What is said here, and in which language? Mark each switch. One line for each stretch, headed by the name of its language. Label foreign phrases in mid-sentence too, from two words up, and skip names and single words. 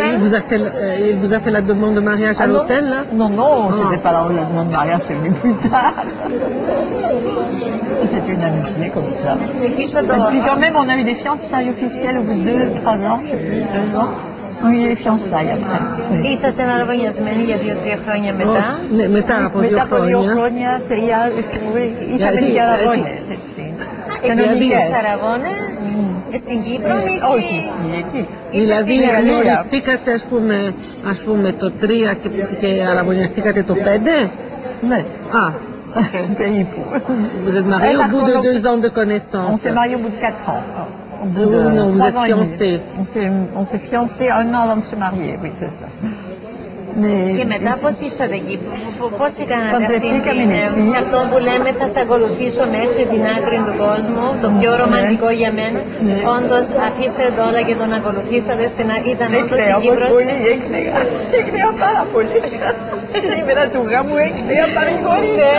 French: Il vous a fait la demande de mariage à l'hôtel, là? Non, c'était pas la demande de mariage, c'est venu plus tard. C'était une amitié comme ça. Et puis quand même, on a eu des fiançailles officielles au bout de 2-3 ans, je sais plus, 2 ans. On a eu des fiançailles après.
Greek: Είσαστε αναρρογιασμένοι για 2-3 χρόνια μετά? Ναι, μετά από 2 χρόνια. Είχαμε και αραβώνες, έτσι. Δηλαδή, αραβώνες στην Κύπρο ή όχι, εκεί. Δηλαδή, γνωριστήκατε ας πούμε το 3 και αραβωνιαστήκατε το 5? Ναι. Α.
French: Vous êtes mariés au bout de 2 ans de connaissance? On s'est mariés au bout de 4 ans. Non, vous êtes fiancés. On s'est fiancés 1 an avant de se marier, oui, c'est ça.
Greek: Και μετά πώς ήρθατε εκεί, πώς έκανατε αυτό που λέμε θα σε ακολουθήσω μέχρι την άκρη του κόσμου, το πιο ρομαντικό για μένα, όντως αφήσατε όλα και τον ακολουθήσατε στην άκρη, ήταν όντως στην Κύπρο? Έκλαια πάρα πολύ, σήμερα του γάμου έκλαια πάρα πολύ.